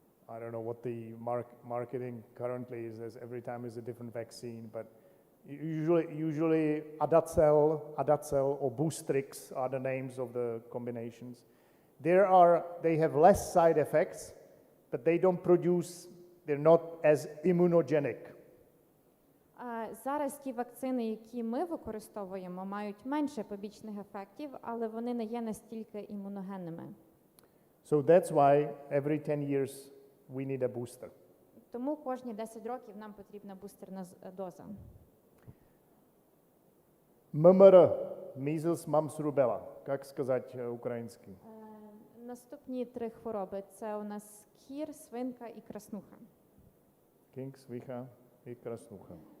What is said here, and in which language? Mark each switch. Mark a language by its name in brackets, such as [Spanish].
[English] I don't know what the marketing currently is, as every time is a different vaccine, but usually Adacel or Boostrix are the names of the combinations. They have less side effects, but they're not as immunogenic. [Ukrainian] Зараз ті вакцини, які ми використовуємо, мають менше побічних ефектів, але вони не є настільки імуногенними. [English] So that's why every 10 years we need a booster. [Ukrainian] Тому кожні 10 років нам потрібна бустерна доза. [English] MMR, measles, mumps, rubella. [Russian] Как сказать украински? [Ukrainian] Наступні 3 хвороби – це у нас кір, свинка і краснуха. King, svicha и краснуха.